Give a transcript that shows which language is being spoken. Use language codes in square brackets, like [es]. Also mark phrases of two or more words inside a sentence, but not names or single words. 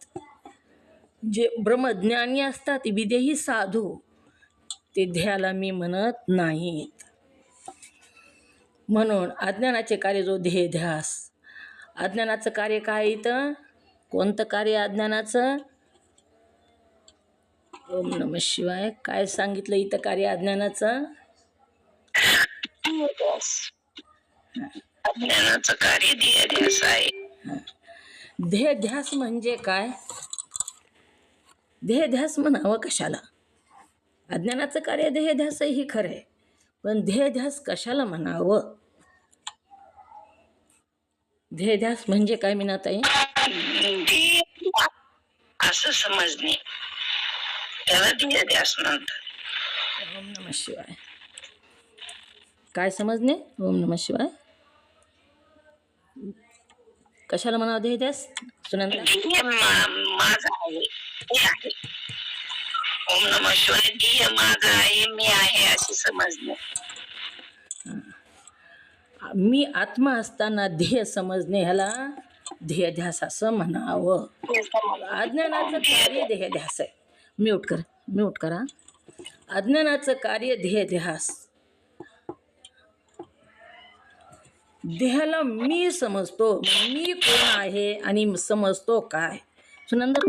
[mr] जे ब्रह्मज्ञानी असतात, विदेही साधू, ते ध्येयाला मी म्हणत नाहीत. म्हणून अज्ञानाचे कार्य जो ध्येयध्यास. अज्ञानाचं कार्य काय इथं? कोणतं कार्य अज्ञानाचं? [sa] ओम नमः शिवाय. [mr] काय सांगितलं इथं कार्य अज्ञानाचं? अज्ञानाचं कार्य ध्येयध्यास आहे. ध्येयध्यास म्हणजे काय? ध्येयध्यास म्हणावं कशाला? अज्ञानाचं कार्य ध्येयध्यास ही खरं आहे, पण ध्येयध्यास कशाला म्हणावं? ध्येयध्यास म्हणजे काय मीनाताई? असं समजणे, त्याला ध्येयध्यास म्हणतात. [sa] ओम नमः शिवाय. [mr] काय समजणे? [sa] ओम नमः शिवाय. [mr] कशाला म्हणावं ध्येयध्यास? सुनंदा. माझा आहे, मी आहे. [sa] ओम नमः शिवाय. [mr] ध्येय माझा आहे, मी आहे असे समजणे. मी आत्मा असताना ध्येय समजणे, ह्याला ध्येयध्यास असं म्हणावं. अज्ञानाचं कार्य ध्येयध्यास आहे. म्यूट करा. अज्ञानाचं कार्य ध्येयध्यास. देहाला मी समजतो, मी कोण आहे आणि समजतो काय?